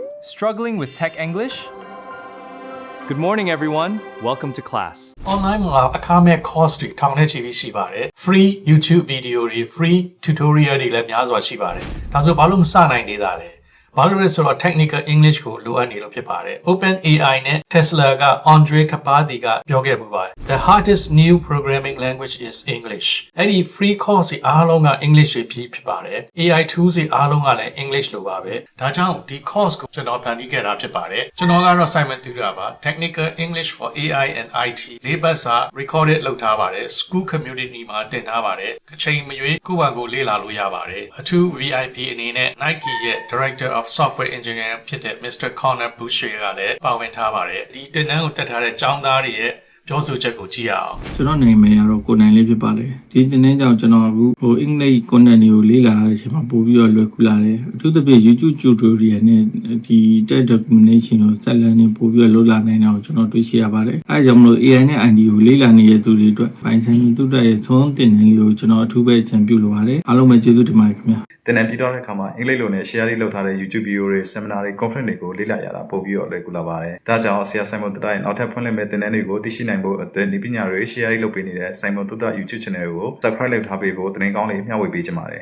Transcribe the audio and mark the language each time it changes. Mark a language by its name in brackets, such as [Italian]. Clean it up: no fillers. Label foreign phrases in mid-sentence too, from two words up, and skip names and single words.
[English] Struggling with tech English? Good morning, everyone. Welcome to class. [Burmese] Online မှာအခမဲ့ course တွေထောင်ထဲချီပြီးရှိပါတယ် [English] free YouTube video [Burmese] တွေ [English] free tutorial [Burmese] တွေလည်းများစွာရှိပါတယ်ဒါဆိုဘာလို့မစနိုင်သေးတာလဲဘာလို့လဲဆိုတော့ technical English ကိုလိုအပ်နေလို့ဖြစ်ပါတယ် OpenAI နဲ့ Tesla က Andre Kapadi ကပြောခဲ့ပူပါတယ် [English] The hardest new programming language is English [Burmese] အဲ့ဒီ [English] free course [Burmese] တွေအားလုံးက English တွေဖြစ်ပါတယ် [English] AI tools [Burmese] တွေအားလုံးကလည်း English လိုပါပဲဒါကြောင့်ဒီ course ကိုကျွန်တော်ဖန်တီးခဲ့တာဖြစ်ပါတယ်ကျွန်တော်ကတော့ Simon Tutor ပါ Technical English for AI and IT လေးပတ်စာ recorded လုပ်ထားပါတယ် School Community မှာတင်ထားပါတယ်အချိန်မရွေးကိုယ့်ဘာကိုလေ့လာလို့ရပါတယ်အထူး VIP အနေနဲ့ Nike ရဲ့ [English] Director of Software Engineering [Burmese] ဖြစ်တဲ့ Mr. Connor Boucher ကလည်းပါဝင်ထားပါတယ်ဒီတင်နန်းကိုတက်ထားတဲ့ကျောင်းသားတွေရဲ့ပြောဆိုချက်ကိုကြည့်ရအောင် ကျွန်တော်နာမည်ကတော့ကိုနိုင်လေးဖြစ်ပါတယ်ဒီတင်တဲ့ကြောင့်ကျွန်တော်အခုအင်္ဂလိပ် content တွေကိုလေ့လာတဲ့အချိန်မှာပို့ပြီးတော့လွယ်ကူလာတယ်အထူးသဖြင့် [English] YouTube tutorial [Burmese] နဲ့ဒီ [English] text documentation [Burmese] ကိုဆက်လက်နေပို့ပြီးတော့လုပ်လာနိုင်တာကိုကျွန်တော်တွေ့ရှိရပါတယ်အဲဒါကြောင့်မလို့ AI နဲ့ ID ကိုလေ့လာနေတဲ့သူတွေအတွက်ပိုင်းဆိုင်သူတို့ရဲ့သုံးတင်နန်းလေးကိုကျွန်တော်အထူးပဲချန်ပြုလိုပါတယ်အားလုံးပဲကျေးဇူးတင်ပါတယ်ခင်ဗျာ တင်နန်းပြီးတော့တဲ့အခါမှာအင်္ဂလိပ်လိုနဲ့ share လေးလုပ်ထားတဲ့ [English] YouTube video [Burmese] တွေ seminar တွေ conference တွေကိုလေ့လာရတာပို့ပြီးတော့လွယ်ကူလာပါတယ်ဒါကြောင့်ဆရာ Simon Tutor ရဲ့နောက်ထပ်ဖွင့်လှစ်မဲ့တင်နန်းတွေကိုသိရှိနိုင်ဖို့အတွက်ဒီပညာတွေ share လေးလုပ်ပေးနေတဲ့ Simon Tutor YouTube channel ကို subscribe လုပ်ထားပေးဖို့တင်ကောင်းလေးမျှဝေပေးချင်ပါတယ်